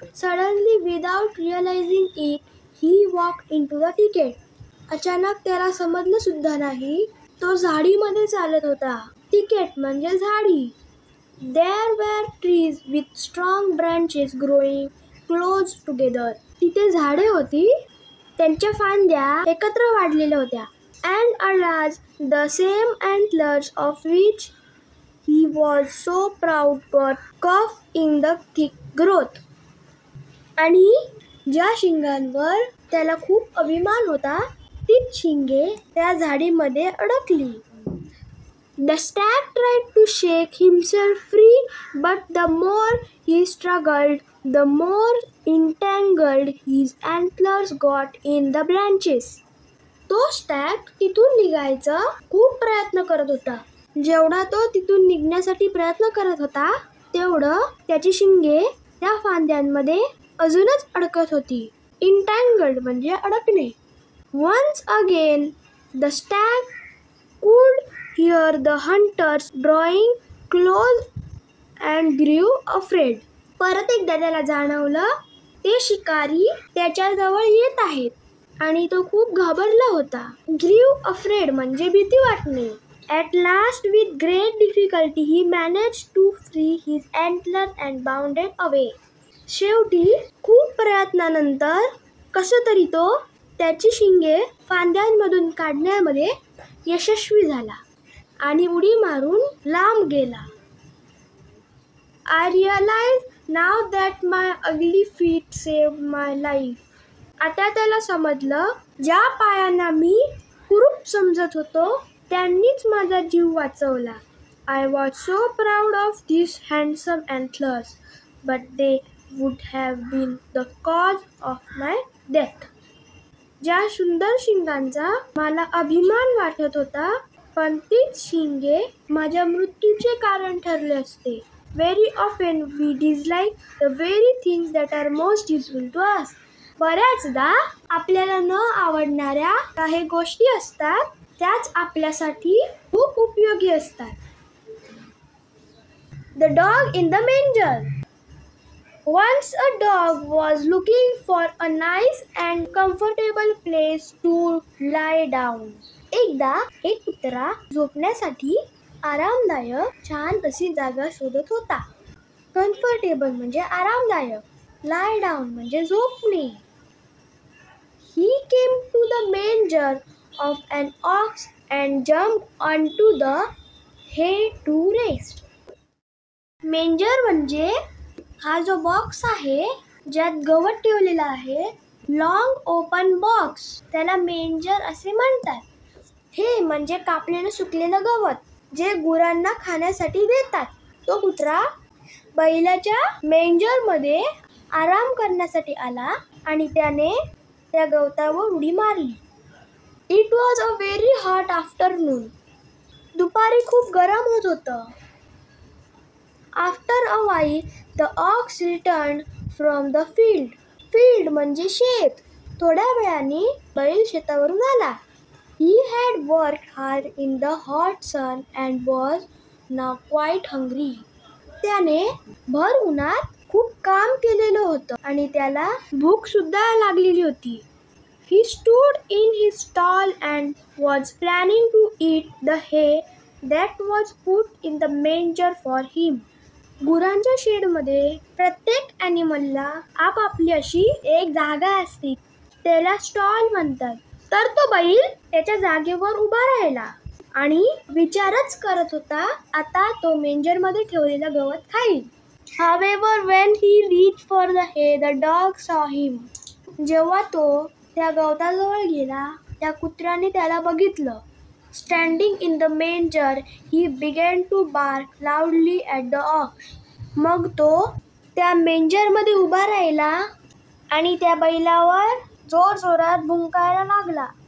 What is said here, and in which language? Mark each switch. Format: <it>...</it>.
<en>Suddenly without realizing it, he walked into the thicket.</en> <mr>अचानक त्याला समजलं सुद्धा नाही तो झाडीमध्ये चालत होता. Thicket म्हणजे झाडी.</mr> <en>There were trees with strong branches growing close together.</en> <mr>तिथे झाडे होती, त्यांच्या फांद्या एकत्र वाढलेल्या होत्या.</mr> <en>And alas, the same antlers of which he was so proud got caught in the thick growth.</en> <mr>आणि ज्या शिंगांवर त्याला खूप अभिमान होता तीच शिंगे त्या झाडीमध्ये अडकली.</mr> <en>The stag tried to shake himself free, but the more he struggled, the more entangled his antlers got in the branches.</en> <mr>तो स्टॅग तिथून निघायचा खूप प्रयत्न करत होता. जेवढा तो तिथून निघण्यासाठी प्रयत्न करत होता तेवढं त्याची शिंगे त्या फांद्यांमध्ये अजूनच अडकत होती. Entangled म्हणजे अडकणे.</mr> <en>Once again, the stag could hear the hunters drawing close and grew afraid.</en> <mr>परत एकदा त्याला जाणवलं ते शिकारी त्याच्याजवळ येत आहेत आणि तो खूप घाबरला होता.</mr> <en>Grew afraid</en> <mr>म्हणजे भीती वाटणे.</mr> <en>At last, with great difficulty, he managed to free his antlers and bounded away.</en> <mr>शेवटी खूप प्रयत्नानंतर कसं तरी तो त्याची शिंगे फांद्यांमधून काढण्यामध्ये यशस्वी झाला आणि उडी मारून लांब गेला.</mr> <en>I realize now that my ugly feet saved my life.</en> <mr>आता त्याला समजलं ज्या पायांना मी कुरूप समजत होतो त्यांनीच माझा जीव वाचवला.</mr> <en>I was so proud of these handsome antlers, but they would have been the cause of my death.</en> <mr>ज्या सुंदर शिंगांचा मला अभिमान वाटत होता पण तीच शिंगे माझ्या मृत्यूचे कारण ठरले असते.</mr> <en>Very often we dislike the very things that are most useful to us.</en> <mr>बऱ्याचदा आपल्याला न आवडणाऱ्या काही गोष्टी असतात त्याच आपल्यासाठी खूप उपयोगी असतात.</mr> <en>The dog in the manger. Once a dog was looking for a nice and comfortable place to lie down.</en> <mr>एकदा एक कुत्रा झोपण्यासाठी आरामदायक छान अशी जागा शोधत होता. कम्फर्टेबल म्हणजे आरामदायक,</mr> <en>lie down</en> <mr>म्हणजे झोपणे.</mr> <en>He came to the manger of an ox and jumped onto the hay to rest.</en> <mr>मेंजर म्हणजे हा जो बॉक्स आहे ज्यात गवत ठेवलेला आहे,</mr> <en>long open box,</en> <mr>त्याला मेंजर असे म्हणतात. हे म्हणजे कापलेलं सुकलेलं गवत जे गुरांना खाण्यासाठी देतात. तो कुत्रा बैलाच्या मेंजरमध्ये आराम करण्यासाठी आला आणि त्याने त्या गवतावर उडी मारली.</mr> <en>It was a very hot afternoon.</en> <mr>दुपारी खूप गरम होत होतं.</mr> <en>After a while, the ox returned from the field.</en> <mr>Field म्हणजे शेत. थोड्या वेळाने बैल शेतावरून आला.</mr> <en>He had worked hard in the hot sun and was now quite hungry.</en> <mr>त्याने भर उन्हात खूप काम केलेलं होतं आणि त्याला भूक सुद्धा लागलेली होती.</mr> <en>He stood in his stall and was planning to eat the hay that was put in the manger for him.</en> <mr>गुरांच्या शेडमध्ये प्रत्येक ॲनिमलला आपापली अशी एक जागा असते, त्याला स्टॉल म्हणतात. तर तो बैल त्याच्या जागेवर उभा राहिला आणि विचारच करत होता, आता तो मेंजरमध्ये ठेवलेलं गवत खाईल.</mr> <en>However, when he reached for the hay, the dog saw him.</en> <mr>जेव्हा तो त्या गवताजवळ गेला, त्या कुत्र्याने त्याला बघितलं.</mr> <en>Standing in the manger, he began to bark loudly at the ox.</en> <mr>मग तो त्या मेंजरमध्ये उभा राहिला आणि त्या बैलावर जोरजोरात भुंकायला लागला.</mr>